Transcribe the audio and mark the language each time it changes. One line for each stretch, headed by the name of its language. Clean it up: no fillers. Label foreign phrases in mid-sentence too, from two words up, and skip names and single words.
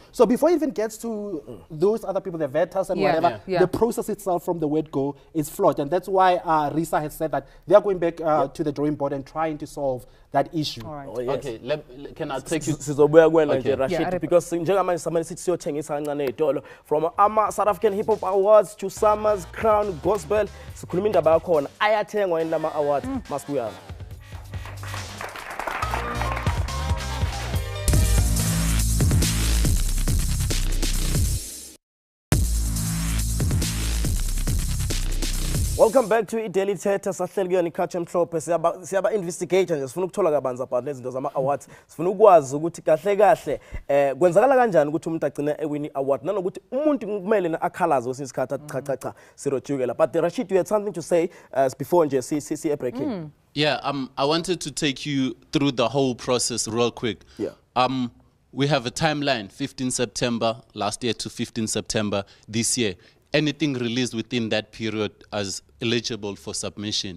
English: So before it even gets to those other people, the vetters and whatever, the process itself from the word go is flawed, and that's why Risa has said that they are going back to the drawing board and trying to solve that issue. Right. Okay, can I take you? Rashid, because from South African Hip Hop Awards to Summers, Crown, Gospel,
Zulu: sikhuluma indaba yakhona ayathengwa yini lama awards masikuyazi.
English: Welcome back to Daily Thetha.
Zulu: Sahleli kuyona ikhathi emhlophe siyaba investigator nje sifuna ukuthola kabanzi about lezinto zama awards. Sifuna ukwazi ukuthi kahle kwenzakala kanjani ukuthi umuntu agcine ewini award nanokuthi umuntu kumele na akhalaze kwesinye isikhathi cha sirojukela.
English: But Rashid, you had something to say before nje see a breaking. Yeah, I wanted to take you through the whole process real quick. Yeah. We have a timeline, 15 September last year to 15 September this year. Anything released within that period as eligible for submission.